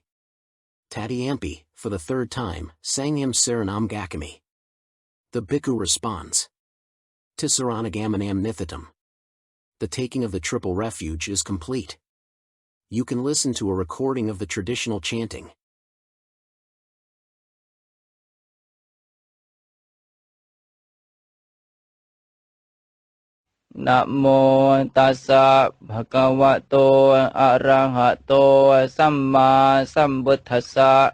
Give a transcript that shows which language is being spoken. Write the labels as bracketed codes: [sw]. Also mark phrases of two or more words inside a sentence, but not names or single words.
[pi] Tatiyampi, [en] for the 3rd time, [pi] Sangham Saranam Gakami. [en] The bhikkhu responds. [pi] Tisaranagammanam Nithitam. [en] The taking of the triple refuge is complete. You can listen to a recording of the traditional chanting. [pi] Namo tassa bhagavato arahato samma sambuddhassa.